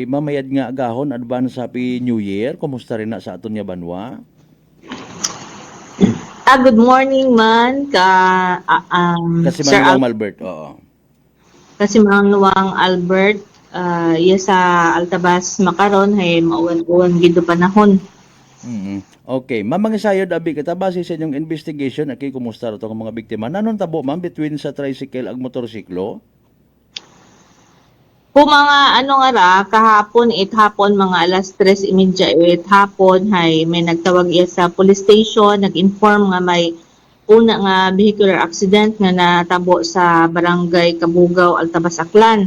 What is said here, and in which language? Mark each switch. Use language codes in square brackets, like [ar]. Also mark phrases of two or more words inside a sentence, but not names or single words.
[akl] Mamayad nga agahon [en] advance happy New Year. [akl] Kumusta rin na sa aton nga banwa? [en] Good morning man [akl] Kasi Sir Manong Albert, oo. Kasi Manong Albert iya sa Altabas makaron hay mauwan-uwan gid panahon. Okay, mamang sayod abi kita base sa inyong investigation aki kumusta ra to mga biktima? Nanon tabo ma'am between sa tricycle ag motorsiklo? Kung mga nga ra kahapon hapon mga alas 3:30 hapon hay may nagtawag iya sa [en] police station, [akl] nag-inform nga may una nga [en] vehicular accident [akl] nga natabo sa barangay Kabugaw, Altabas, Aklan.